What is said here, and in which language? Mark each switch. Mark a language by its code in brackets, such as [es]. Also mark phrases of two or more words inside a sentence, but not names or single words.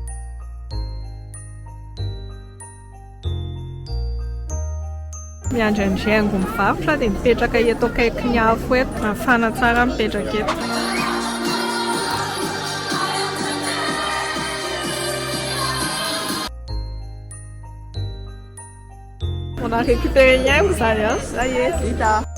[mg] miandriandriaingo mivarotra dia mipetraka eto akaiky ny afo eto mafana tsara mipetraka eto. [fr] On a récupéré une [mg] haingo zany [fr] ça y est vita.